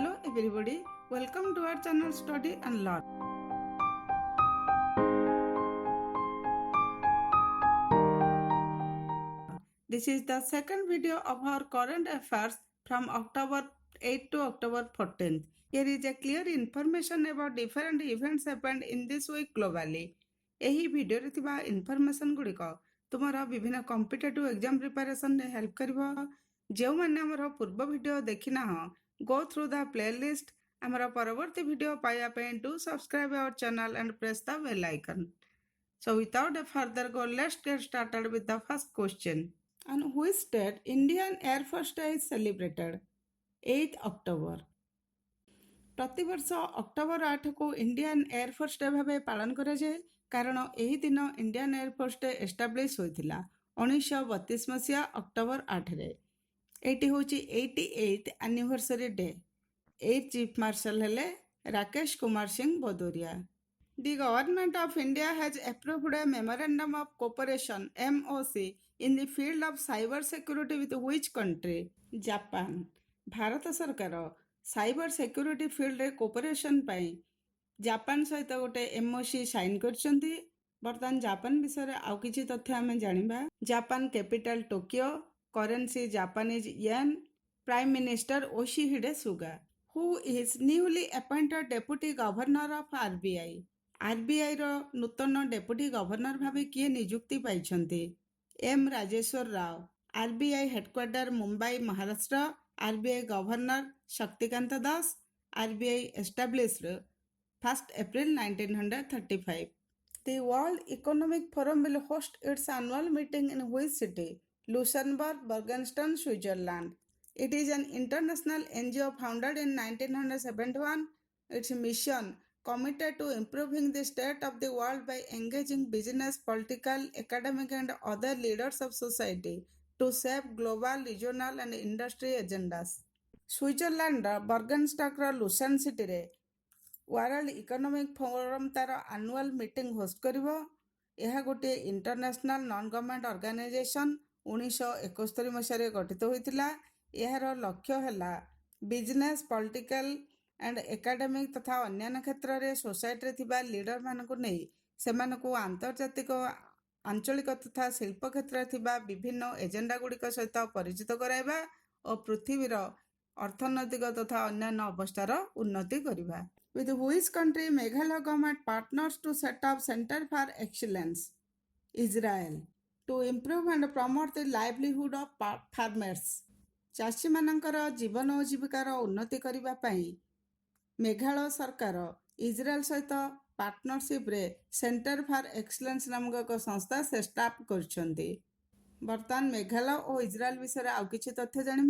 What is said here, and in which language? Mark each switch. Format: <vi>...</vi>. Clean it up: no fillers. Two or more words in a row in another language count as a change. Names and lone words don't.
<en>everybody, welcome to our channel Study and Learn. This is the second video of our current affairs from October 8 to October 14th. Here is a clear information about different events happened in this week globally.</en> <or>ଏହି ଭିଡିଓରେ ଥିବା ଇନଫର୍ମେସନ ଗୁଡ଼ିକ ତୁମର ବିଭିନ୍ନ</or> <en>competitive exam preparation</en> <or>ହେଲ୍ପ କରିବ। ଯେଉଁମାନେ ଆମର ପୂର୍ବ ଭିଡିଓ ଦେଖିନାହଁ,</or> <en>go through the playlist.</en> <or>ଆମର ପରବର୍ତ୍ତୀ ଭିଡିଓ ପାଇବା ପାଇଁ</or> <en>do subscribe our channel and press the bell icon. So without a further go, let's get started with the first question. On which date Indian Air Force Day is celebrated? 8th October.</en> <or>ପ୍ରତିବର୍ଷ ଅକ୍ଟୋବର 8କୁ ଇଣ୍ଡିଆନ୍ ଏୟାରଫୋର୍ସ ଡେ ଭାବେ ପାଳନ କରାଯାଏ କାରଣ ଏହି ଦିନ ଇଣ୍ଡିଆନ୍ ଏୟାରଫୋର୍ସ ଡେ ଏଷ୍ଟାବ୍ଲିଶ ହୋଇଥିଲା 1932 ମସିହା ଅକ୍ଟୋବର 8ରେ। ଏଇଟି ହେଉଛି</or> <en>88th anniversary day.</en> <or>ଏଇ</or> <en>chief marshal</en> <or>ହେଲେ ରାକେଶ କୁମାର ସିଂ ଭଦୌରିଆ।</or> <en>The Government of India has approved a Memorandum of Cooperation MOC in the field of cyber security with which country? Japan.</en> <or>ଭାରତ ସରକାର</or> <en>cyber security field</en> <or>କୋପରେସନ ପାଇଁ ଜାପାନ ସହିତ ଗୋଟେ MOC ସାଇନ୍ କରିଛନ୍ତି। ବର୍ତ୍ତମାନ ଜାପାନ ବିଷୟରେ ଆଉ କିଛି ତଥ୍ୟ ଆମେ ଜାଣିବା।</or> <en>Japan capital Tokyo, currency Japanese yen, prime minister Osihide Suga. who is newly appointed deputy governor of RBI?</en> <or>RBIର ନୂତନ ଡେପୁଟି ଗଭର୍ଣ୍ଣର ଭାବେ କିଏ ନିଯୁକ୍ତି ପାଇଛନ୍ତି? M ରାଜେଶ୍ୱର ରାଓ। RBI ହେଡକ୍ୱାର୍ଟର ମୁମ୍ବାଇ, ମହାରାଷ୍ଟ୍ର।</or> <en>RBI ଗଭର୍ଣ୍ଣର ଶକ୍ତିକାନ୍ତ ଦାସ। RBI established 1st April 1935. The World Economic Forum will host its annual meeting in which city? Luxembourg, Bergenstown, Switzerland. It is an international NGO founded in 1971. Its mission committed to improving the state of the world by engaging business, political, academic and other leaders of society to shape global, regional and industry agendas.</en> <or>ସ୍ୱିଜରଲ୍ୟାଣ୍ଡର ବର୍ଗେନଷ୍ଟକ୍ର ଲୁସାନ୍ ସିଟିରେ ୱାର୍ଲଡ ଇକୋନୋମିକ୍ ଫୋରମ୍ ତାର</or> <en>annual meeting host</en> <or>କରିବ। ଏହା ଗୋଟିଏ</or> <en>international non government organization</en> <or>1971 ମସିହାରେ ଗଠିତ ହୋଇଥିଲା। ଏହାର ଲକ୍ଷ୍ୟ ହେଲା</or> <en>business, political and academic</en> <or>ତଥା ଅନ୍ୟାନ୍ୟ କ୍ଷେତ୍ରରେ ସୋସାଇଟିରେ ଥିବା ଲିଡରମାନଙ୍କୁ ନେଇ ସେମାନଙ୍କୁ ଆନ୍ତର୍ଜାତିକ, ଆଞ୍ଚଳିକ ତଥା ଶିଳ୍ପ କ୍ଷେତ୍ରରେ ଥିବା ବିଭିନ୍ନ ଏଜେଣ୍ଡା ଗୁଡ଼ିକ ସହିତ ପରିଚିତ କରାଇବା ଓ ପୃଥିବୀର ଅର୍ଥନୈତିକ ତଥା ଅନ୍ୟାନ୍ୟ ଅବସ୍ଥାର ଉନ୍ନତି କରିବା।</or> <en>With which country Meghalaya government partners to set up Center for Excellence? Israel. To improve and promote the livelihood of farmers.</en> <or>ଚାଷୀମାନଙ୍କର ଜୀବନ ଓ ଜୀବିକାର ଉନ୍ନତି କରିବା ପାଇଁ ମେଘାଳୟ ସରକାର ଇସ୍ରାଏଲ ସହିତ ପାର୍ଟନରସିପ୍ରେ ସେଣ୍ଟର ଫର୍ ଏକ୍ସଲେନ୍ସ ନାମକ ଏକ ସଂସ୍ଥା ସେଟାପ୍ କରିଛନ୍ତି। ବର୍ତ୍ତମାନ ମେଘାଳୟ ଓ ଇସ୍ରାଏଲ ବିଷୟରେ ଆଉ କିଛି ତଥ୍ୟ ଜାଣିବା।</or>